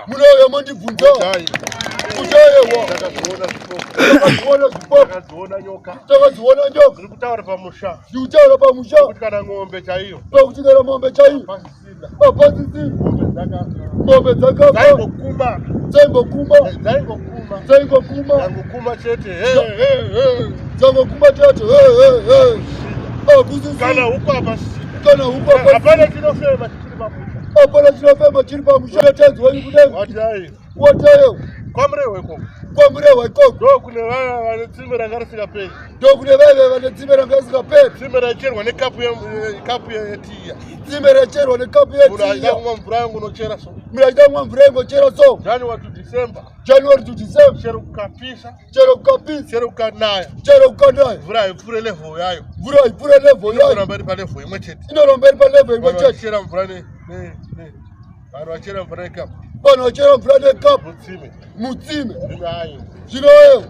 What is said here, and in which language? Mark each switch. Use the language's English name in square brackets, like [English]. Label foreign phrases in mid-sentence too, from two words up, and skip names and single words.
[Shona] Munouya mondibvunza. Itai. Itai, wa. Ndakazviona zvipoko. Ndakazviona zvipoko. Ndakadziona nyoka. Ndakadziona nyoka. Ndiri kutaura pamusha. Ndiri kutaura pamusha. Kuti kana ng'ombe chaiyo. Kuti kana ng'ombe chaiyo. Apasi simba. Ngombe dzaka-, Ngombe dzakafa. dzaingokuma. Dzaingokuma. Dzaingokuma. Dzaingokuma. Dzangokuma chete, he. He, he, he. Dzangokuma chete, he, he, he. Akusi simba. Kana huko hapa shida. Kana huko hapa Hapana shida. chinofema chiri pamusha. Hapana chinofema chiri pamusha. Chengetedzwa iri kudenga. Wati, hai. Woteyo. Kwa mrewe ko. Kwa mrewe ko. Ndo kune vaya vane tsime ranga risingaperi. Ndo kune vaya vane tsime ranga risingaperi. Tsime racherwa nekapu ye-, eh, kapu ye-, yetiya. Tsime racherwa nekapu yetiya. Munhu achida kumwa mvura yangu unochera so. Munhu achida kumwa mvura yangu unochera so. [English] January to December. January to December. [Shona] Chero kukapisa. Chero kukapisa. Chero kukanaya. Chero kukanaya. Mvura haipfuure level yayo. Mvura haipfuure level yayo. Inoramba iri pa level imwe chete. Inoramba iri pa level imwe Vanhu chete. vachichera mvura ne-, ne-, ne-, Vanhu vachera mvura yekapu. Vanhu vachera mvura yekapu. Mutsime. Mutsime. Zvino ayo. Zvino ayo.